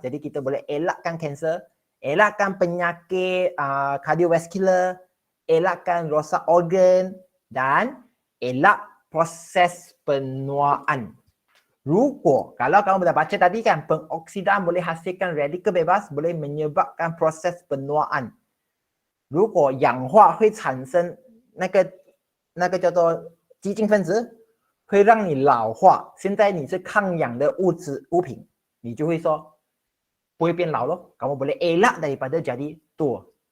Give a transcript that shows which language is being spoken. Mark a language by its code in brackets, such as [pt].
[ms] Jadi kita boleh elakkan kanser, elakkan penyakit kardiovaskular, elakkan rosak organ dan elak proses penuaan. Kalau kamu dah baca tadi kan, pengoksidan boleh hasilkan radikal bebas, boleh menyebabkan proses penuaan. [zh] 如果氧化会产生那个叫做激进分子，会让你老化。现在你是抗氧的物品，你就会说不会变老咯。 [ms] Kamu boleh elak daripada jadi tua.